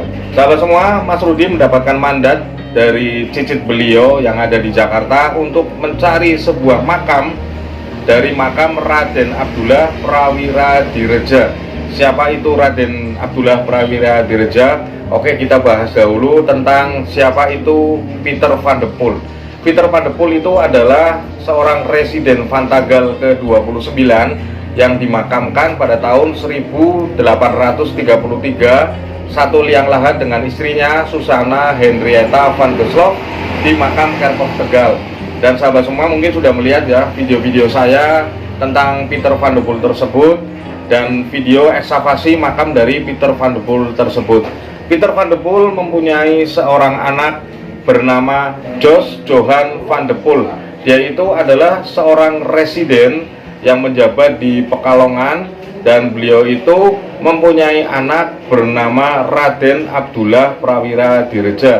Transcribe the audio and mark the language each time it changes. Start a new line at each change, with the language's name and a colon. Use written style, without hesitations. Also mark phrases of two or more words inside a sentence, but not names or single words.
Indonesian: Sahabat semua, Mas Rudi mendapatkan mandat dari cicit beliau yang ada di Jakarta untuk mencari sebuah makam dari makam Raden Abdullah Prawira Direja. Siapa itu Raden Abdullah Prawira Direja? Oke, kita bahas dahulu tentang siapa itu Peter van de Poel. Peter van de Poel itu adalah seorang residen Vantagal ke-29 yang dimakamkan pada tahun 1833, satu liang lahat dengan istrinya Susana Henrietta van Geslof di makam Kerkhof Tegal. Dan sahabat semua mungkin sudah melihat ya video-video saya tentang Peter van de Poel tersebut dan video ekskavasi makam dari Peter van de Poel tersebut. Peter van de Poel mempunyai seorang anak bernama Jos Johan van de Poel. Dia itu adalah seorang residen yang menjabat di Pekalongan, dan beliau itu mempunyai anak bernama Raden Abdullah Prawira Direja.